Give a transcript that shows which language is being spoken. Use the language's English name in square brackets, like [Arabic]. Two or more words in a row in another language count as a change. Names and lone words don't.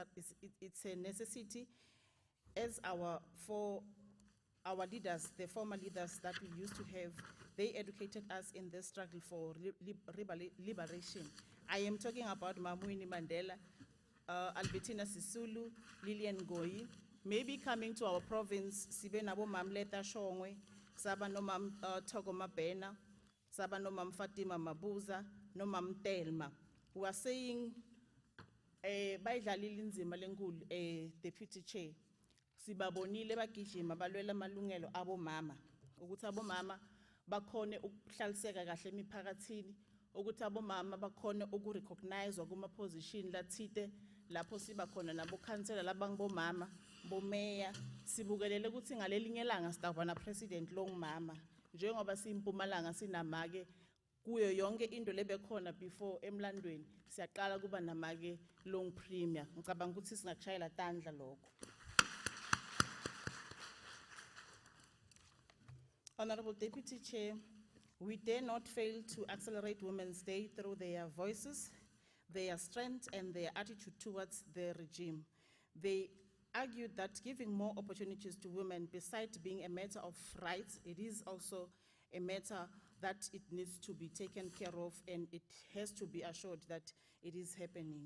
[English] It's a necessity, as our leaders, the former leaders that we used to have, they educated us in the struggle for liberation. I am talking about Winnie Mandela, Albertina Sisulu, Lillian Ngoyi. Maybe coming to our province, [South Ndebele] sibe nabo Mam Leta Shongwe, saba no Mam Togo Mabena, saba no Mam Fatima Mabuza, no Mam Telma, [English] who are saying, [South Ndebele] bayidlalile inzima lenkulu, [English] Deputy Chair, [South Ndebele] sibabonile bagijima balwela amalungelo abomama, ukuthi abomama bakhone ukuhlaliseka kahle emiphakathini, ukuthi abomama bakhone ukurecognize kuma position lathite lapho siba khona nabo khansela labangibomama bomeya, sibukelele ukuthi ngalelinye ilanga sitavana president longumama, njengoba siMpumalanga sinamake kuyo yonke into lebekhona before emlandweni siyaqala kuba namake long premier. Ngicabanga ukuthi singakshayela tandla lokho. [English] Honorable Deputy Chair, we dare not fail to accelerate Women's Day through their voices, their strength, and their attitude towards the regime. They argued that giving more opportunities to women, besides being a matter of rights, it is also a matter that it needs to be taken care of, and it has to be assured that it is happening.